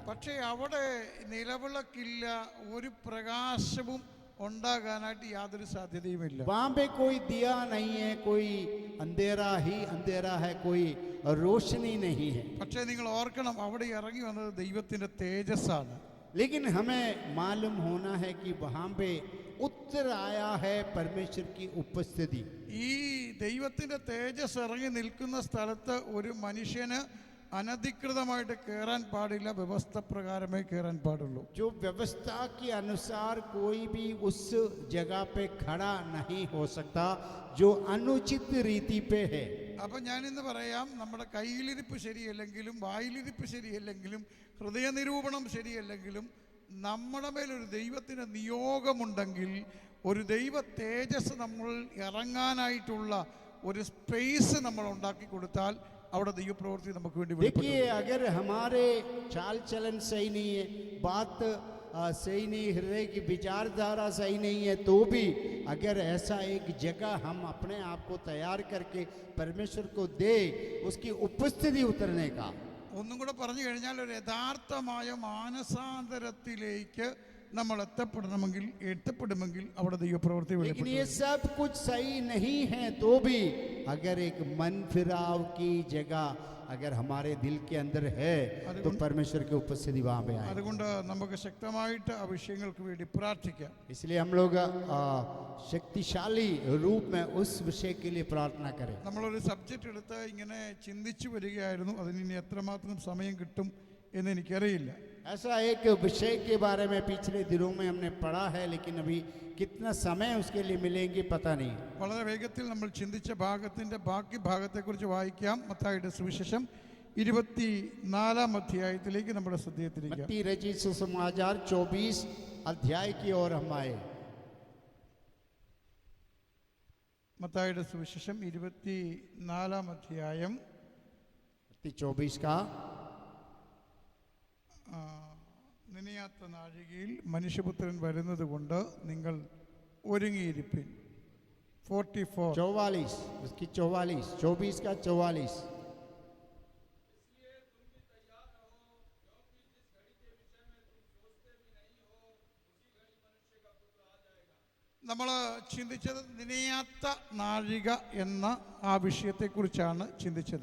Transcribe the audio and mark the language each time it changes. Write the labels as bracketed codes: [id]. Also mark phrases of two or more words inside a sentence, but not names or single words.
[ml] പക്ഷേ അവിടെ നിലവിളക്കില്ല, ഒരു പ്രകാശവും ഉണ്ടാകാനായിട്ട് യാതൊരു സാധ്യതയുമില്ല. [hi] वहां पे कोई दिया नहीं है, कोई अंधेरा ही अंधेरा है, कोई रोशनी नहीं है. [ml] പക്ഷേ നിങ്ങൾ ഓർക്കണം, അവിടെ ഇറങ്ങി വന്നത് ദൈവത്തിന്റെ തേജസ്സാണ്. [hi] लेकिन हमें मालूम होना है कि वहां पे उत्तर आया है परमेश्वर की उपस्थिति. [ml] ഈ ദൈവത്തിന്റെ തേജസ് ഇറങ്ങി നിൽക്കുന്ന സ്ഥലത്ത് ഒരു മനുഷ്യന് അനധികൃതമായിട്ട് കയറാൻ പാടില്ല, വ്യവസ്ഥ പ്രകാരമേ കയറാൻ പാടുള്ളൂ. [hi] जो व्यवस्था के अनुसार कोई भी उस जगह पे खड़ा नहीं हो सकता जो अनुचित रीति पे है. [ml] അപ്പൊ ഞാൻ ഇന്ന് പറയാം, നമ്മുടെ കയ്യിലിരിപ്പ് ശരിയല്ലെങ്കിലും വായിലിരിപ്പ് ശരിയല്ലെങ്കിലും ഹൃദയനിരൂപണം ശരിയല്ലെങ്കിലും നമ്മുടെ മേലൊരു ദൈവത്തിന് നിയോഗമുണ്ടെങ്കിൽ, ഒരു ദൈവ തേജസ് നമ്മൾ ഇറങ്ങാനായിട്ടുള്ള ഒരു സ്പേസ് നമ്മൾ ഉണ്ടാക്കി കൊടുത്താൽ അവിടെ ദൈവപ്രവൃത്തി നമുക്ക് വേണ്ടി വെളിപ്പെടും. [hi] देखिए, अगर हमारे चाल चलन सही नहीं है, बात सही नहीं, हृदय की विचारधारा सही नहीं है, तो भी अगर ऐसा एक जगह हम अपने आप को तैयार करके परमेश्वर को दे उसकी उपस्थिति उतरने का. [ml] ഒന്നും കൂടെ പറഞ്ഞു കഴിഞ്ഞാൽ, ഒരു യഥാർത്ഥമായ മാനസാന്തരത്തിലേക്ക് നമ്മൾ എത്തപ്പെടുമെങ്കിൽ അവിടെ ദൈവപ്രവൃത്തി [hi] लेकिन [ml] വെളിപ്പെടും. [hi] ये सब कुछ सही नहीं है तो भी अगर एक मन फिराव की जगह अगर हमारे दिल के अंदर है तो परमेश्वर की उपस्थिति वहां पे आए. [ml] അതുകൊണ്ട് നമുക്ക് ശക്തമായിട്ട് ആ വിഷയങ്ങൾക്ക് വേണ്ടി പ്രാർത്ഥിക്കാം. [hi] इसलिए हम लोग शक्तिशाली रूप में उस विषय के लिए प्रार्थना करें. [ml] നമ്മളൊരു സബ്ജക്റ്റ് എടുത്ത് ഇങ്ങനെ ചിന്തിച്ചു വരികയായിരുന്നു. അതിന് ഇനി എത്രമാത്രം സമയം കിട്ടും എന്ന് എനിക്കറിയില്ല. [hi] ऐसा एक विषय के बारे में पिछले दिनों में हमने पढ़ा है, लेकिन अभी कितना समय उसके लिए मिलेंगे पता नहीं. [ml] വളരെ വേഗത്തിൽ നമ്മൾ ചിന്തിച്ച ഭാഗത്തിന്റെ ബാക്കി ഭാഗത്തെക്കുറിച്ച് വായിക്കാം. മത്തായിയുടെ സുവിശേഷം 24 അധ്യായത്തിലേക്ക് നമ്മുടെ ശ്രദ്ധയെ തിരിക്കാം. [hi] मत्ती रचित सुसमाचार 24 अध्याय की ओर हम आए. [ml] മത്തായിയുടെ സുവിശേഷം 24 അധ്യായം [hi] 24 का [ml] നനയാത്ത നാഴികയിൽ മനുഷ്യപുത്രൻ വരുന്നത് കൊണ്ട് നിങ്ങൾ ഒരുങ്ങിയിരിപ്പിൻ. [hi] 44 44 उसकी 44 24 का 44. [ml] നമ്മൾ ചിന്തിച്ചത് നനയാത്ത നാഴിക എന്ന ആ വിഷയത്തെക്കുറിച്ചാണ് ചിന്തിച്ചത്.